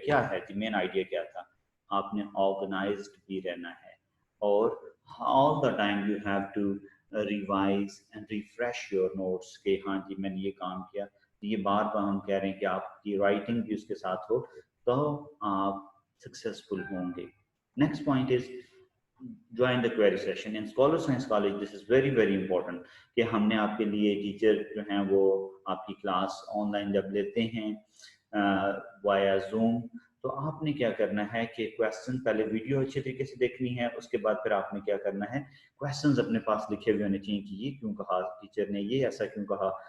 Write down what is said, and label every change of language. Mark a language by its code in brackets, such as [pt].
[ur] کیا ہے جی main idea کیا تھا. آپ نے آرگنائزڈ بھی رہنا ہے, اور [en] all the time you have to revise and refresh your notes [ur] کہ ہاں جی میں نے یہ کام کیا. یہ بار بار ہم کہہ رہے ہیں کہ آپ کی رائٹنگ بھی اس کے ساتھ ہو تو آپ سکسیزفل ہوں گے. [en] Next point is join the query session in Scholar Science College. This is very very important [ur] کہ ہم نے آپ کے لیے ٹیچر جو ہیں وہ آپ کی کلاس آن لائن جب لیتے ہیں وایا زوم, تو آپ نے کیا کرنا ہے کہ کویسچن پہلے ویڈیو اچھے طریقے سے دیکھنی ہے, اس کے بعد پھر آپ نے کیا کرنا ہے, کویسچنز اپنے پاس لکھے ہوئے ہونے چاہیے کہ یہ کیوں کہا ٹیچر نے, یہ ایسا کیوں کہا.